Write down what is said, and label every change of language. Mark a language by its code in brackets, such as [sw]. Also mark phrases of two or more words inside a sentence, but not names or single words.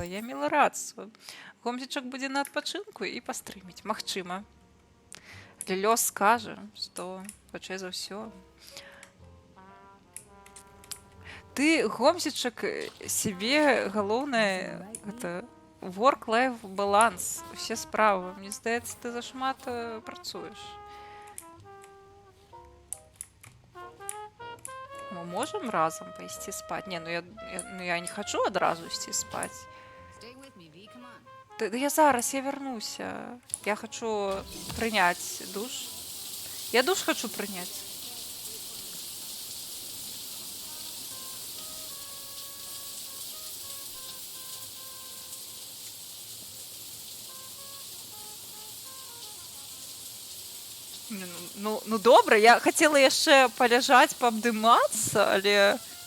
[be] Я мела рацыю. Гомзічак будзе на адпачынку і пастрыміць. Магчыма. Але лёс скажа, што хутчэй за ўсё. Ты, Гомзічак, сябе галоўнае гэта work-life баланс, усе справы. Мне здаецца, ты зашмат працуеш. [ru] Мы можем разом пойти спать? Не, я не хочу одразу идти спать. [en] Stay with me, V. Come on. [ru] Да я зараз, я вернусь. Я хочу принять душ. Я душ хочу принять. [be] Ну добра, я хацела яшчэ паляжаць, паабдымацца, але...